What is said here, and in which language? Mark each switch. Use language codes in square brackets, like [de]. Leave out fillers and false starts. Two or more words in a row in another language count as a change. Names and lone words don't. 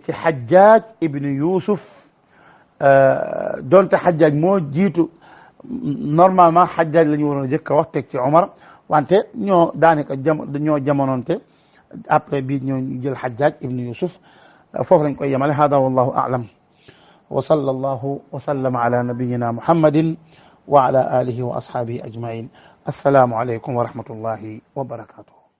[wo] ci Hajjaj ibn Yusuf donte Hajjaj moo jiitu normalement Hajjaj la ñu waroon a jëkk a wax teg ci Omar wante ñoo daanaka ñoo jamonoonte après bii ñoo jël Hajjaj ibn Yusuf foofu lañ koy yemale [ar] هذا والله أعلم وصلى الله وسلم على نبينا محمد وعلى آله وأصحابه أجمعين السلام عليكم ورحمة الله وبركاته